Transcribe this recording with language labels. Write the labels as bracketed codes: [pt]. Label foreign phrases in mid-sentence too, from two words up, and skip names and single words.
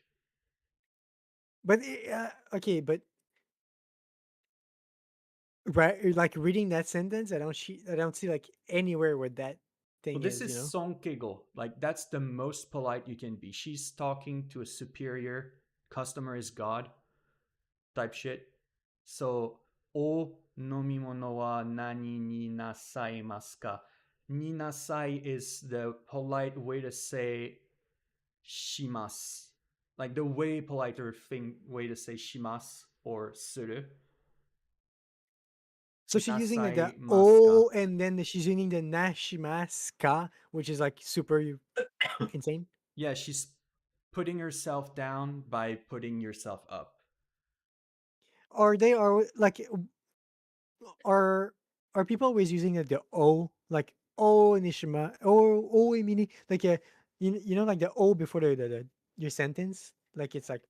[en] But okay, but right, like reading that sentence, I don't see like anywhere where that thing Well, this is, is you know. sonkegel. Like that's the most polite you can be. She's talking to a superior. Customer is God. Type shit. So, [ja] o nomimono wa nani ni nasaimasu ka? Ni nasai [en] is the polite way to say shimasu. Like the way politer way to say shimasu or suru. So she's using like the [ja] Nasaimasu ka. [en] O, and then she's using the nashimaska, which is like super insane. Yeah, she's putting herself down by putting yourself up. Are they are like are are people always using like the O, like [ja] O nishima O [en] meaning like you know like the O before the your sentence, like it's like